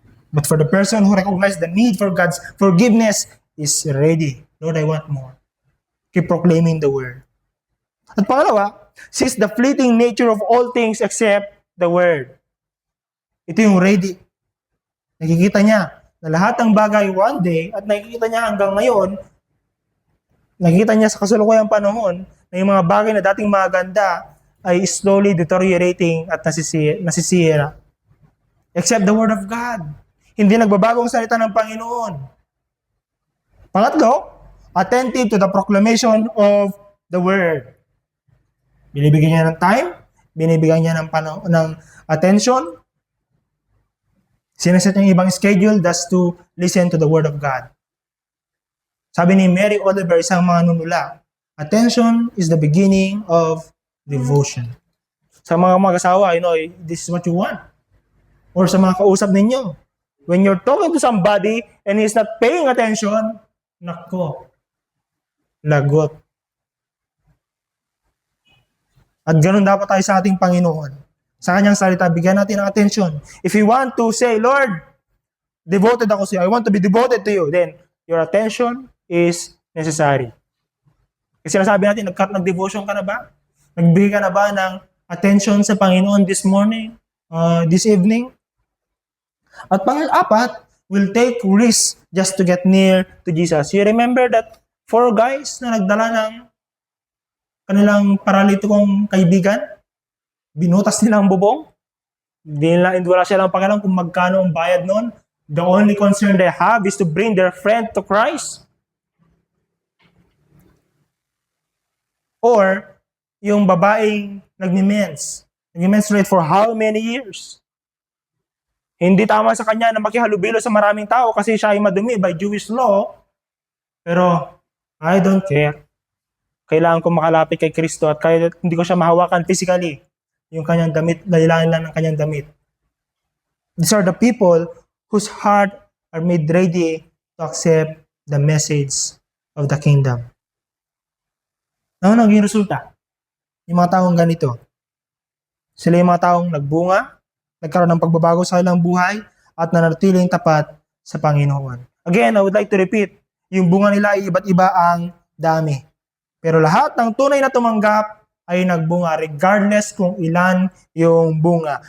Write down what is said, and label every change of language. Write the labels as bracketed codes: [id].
[en] But for the person who recognizes the need for God's forgiveness is ready. Lord, I want more. Keep proclaiming the word. [tl] At pangalawa, [en] sees the fleeting nature of all things except the word. [tl] Ito yung ready. Nakikita niya na lahat ng bagay [en] one day [tl] at nakikita niya hanggang ngayon, nakikita niya sa kasalukuyang panahon na yung mga bagay na dating maganda ay [en] slowly deteriorating [tl] at nasisira. [en] Except the word of God. [tl] Hindi nagbabago ang salita ng Panginoon. [en] Pangatlo, attentive to the proclamation of the word. [tl] Binibigyan niya ng time, binibigyan niya ng attention. Sinaset niya yung ibang schedule [en] just to listen to the Word of God. [tl] Sabi ni Mary Oliver, isang manunula, [en] attention is the beginning of devotion. [tl] Sa mga mag-asawa, [en] this is what you want. [tl] Or sa mga kausap ninyo. [en] When you're talking to somebody and he's not paying attention, [tl] nako, lagot. At ganun dapat tayo sa ating Panginoon. Sa kanyang salita, bigyan natin ng attention. [en] If you want to say, Lord, devoted [tl] ako sa iyo, [en] I want to be devoted to you, then your attention is necessary. [tl] Kasi sinasabi natin, nag-devotion ka na ba? Nagbigay ka na ba ng attention sa Panginoon [en] this morning, this evening? [tl] At pang-apat, [en] will take risk just to get near to Jesus. You remember that 4 guys [tl] na nagdala ng kanilang paralitikong kaibigan? Binutas nila ang bubong? Wala silang pakialam kung magkano ang bayad nun. [en] The only concern they have is to bring their friend to Christ. Or, [tl] yung babaeng nag-menstruate [en] for how many years? [tl] Hindi tama sa kanya na makihalubilo sa maraming tao kasi siya ay madumi [en] by Jewish law. [tl] Pero, [en] I don't care. [tl] Kailangan ko makalapit kay Kristo at kahit hindi ko siya mahawakan physically, yung kanyang damit, dalilan lang ng kanyang damit. [en] These are the people whose heart are made ready to accept the message of the kingdom. [tl] Ano naging resulta? Yung mga taong ganito. Sila yung mga taong nagbunga, nagkaroon ng pagbabago sa kanilang buhay, at nanatiling tapat sa Panginoon. [en] Again, I would like to repeat, [tl] yung bunga nila ay iba't iba ang dami. Pero lahat ng tunay na tumanggap ay nagbunga regardless kung ilan yung bunga.